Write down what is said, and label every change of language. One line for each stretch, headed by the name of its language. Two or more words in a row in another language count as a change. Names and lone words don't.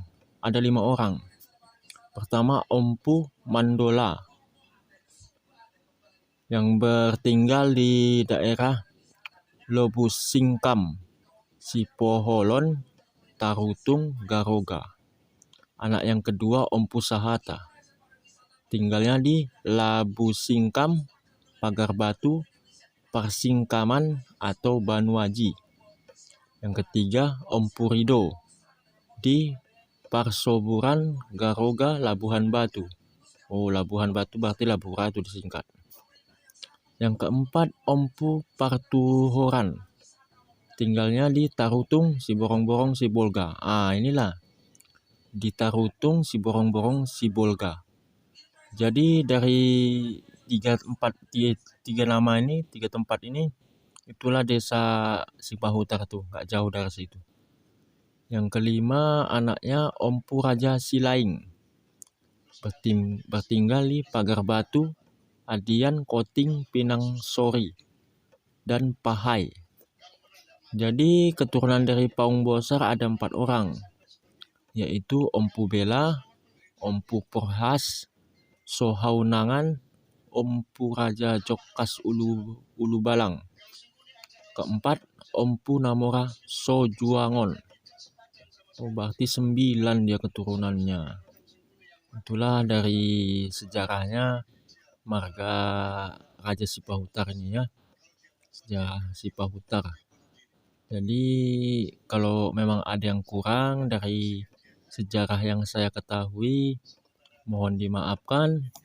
Indonesian: Ada 5 orang. Pertama Ompu Mandola yang bertinggal di daerah Lobusingkam, Sipoholon, Tarutung, Garoga. Anak yang kedua Ompu Sahata. Tinggalnya di Labusingkam, Pagar Batu, Persingkaman atau Banuaji. Yang ketiga Ompu Rido di Parsoburan, Garoga, Labuhan Batu. Oh, Labuhan Batu berarti Laburatu disingkat. Yang keempat Ompu Partuhoran. Tinggalnya di Tarutung, Siborong-borong, Sibolga. Inilah di Tarutung, Siborong-borong, Sibolga. Jadi dari tiga tempat ini itulah desa Sipahutar tuh, nggak jauh dari situ. Yang kelima anaknya Ompu Raja Silaing, bertinggal di Pagar Batu, Adian, Koting, Pinang Sori, dan Pahai. Jadi keturunan dari Paung Bosar ada 4 orang, yaitu Ompu Bela, Ompu Porhas, Sohaunangan, Ompu Raja Jokas Ulu Balang. Keempat, Ompu Namora Sojuangon. Oh, berarti 9 dia keturunannya. Itulah dari sejarahnya marga Raja Sipahutar ini ya. Sejarah Sipahutar. Jadi kalau memang ada yang kurang dari sejarah yang saya ketahui, mohon dimaafkan.